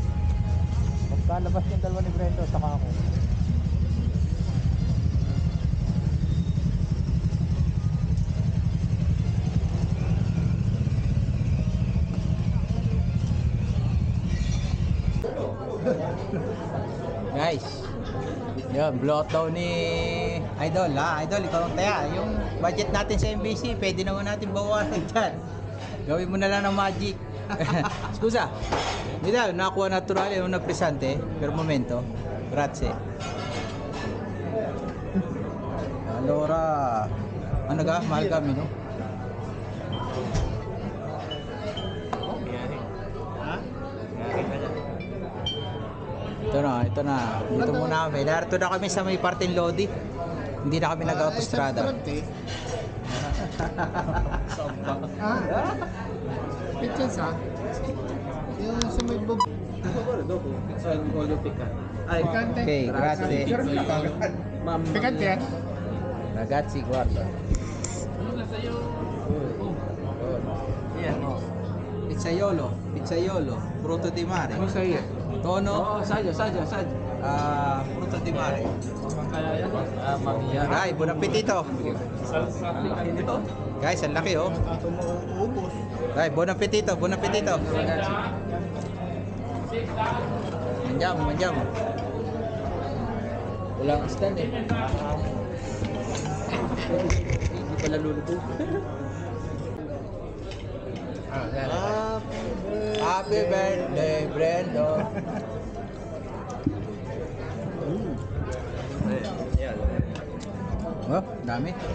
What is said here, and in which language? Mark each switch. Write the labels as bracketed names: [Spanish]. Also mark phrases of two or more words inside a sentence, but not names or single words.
[Filipino] Pagkalabas yung dalawa ni Brendo, saka ako. Guys, yun, blowout daw ni Idol ha. Idol, ikaw ang taya. Yung budget natin sa MBC, pwede naman natin bawasan dyan. Gawin mo na lang ng magic. [Italian] Scusa. Vidal, nakuha natural yung napresante per momento. Grazie. Allora, [Filipino] Ano ka? Mahal kami, no? Ito na. Dito muna kami. Narito na kami sa may parting Lodi. Hindi na kami nag-autostrada. Pictures ha? Yung sa may bub... Picante. [Italian] Okay, grazie. [Filipino] Picante yan? [Italian] Ragazzi, guarda. Pizzaiolo, frutto di mare. [Filipino] Ano sa'yo? [Italian] Tono, frutto di mare. Ay, buon appetito. [Filipino] Guys, ang laki oh. Ay, [Italian] buon appetito, buon appetito. Manjam. [Filipino] Walang astan eh. Hindi pala lulubog. [English] Happy birthday, Brendo. [Filipino] Oh, dami.